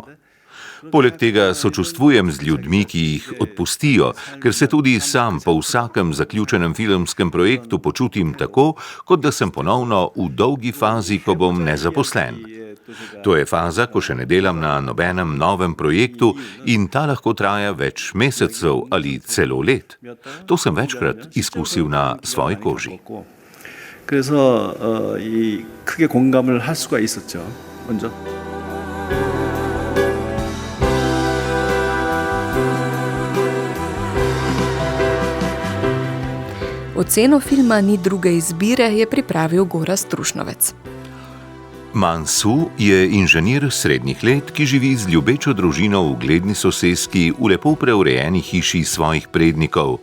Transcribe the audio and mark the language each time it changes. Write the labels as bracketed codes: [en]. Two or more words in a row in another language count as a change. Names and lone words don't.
[sl] Poleg tega sočustvujem z ljudmi, ki jih odpustijo, ker se tudi sam po vsakem zaključenem filmskem projektu počutim tako, kot da sem ponovno v dolgi fazi, ko bom nezaposlen. To je faza, ko še ne delam na nobenem novem projektu in ta lahko traja več mesecev ali celo let. To sem večkrat izkusil na svoji koži. [ko] 그래서 크게 공감을 할 수가 있었죠. 먼저. [sl] Oceno filma Ni druge izbire je pripravil Gorazd Trušnovec. Man Su je inženir srednjih let, ki živi z ljubečo družino v ugledni soseski v lepo preurejeni hiši svojih prednikov.